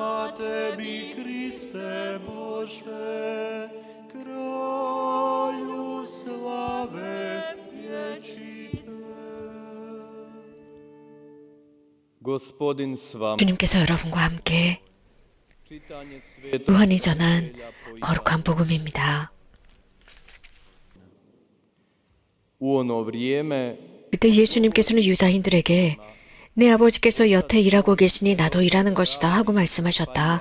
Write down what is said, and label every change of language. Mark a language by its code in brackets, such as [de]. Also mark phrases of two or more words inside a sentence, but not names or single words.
[hr] tebi, Kriste Bože, kralju slave vječite. Gospodin s vama. [ko] 주님께서 여러분과 함께 요한이 전한 거룩한 복음입니다. 그때 예수님께서는 유다인들에게 내 아버지께서 여태 일하고 계시니 나도 일하는 것이다 하고 말씀하셨다.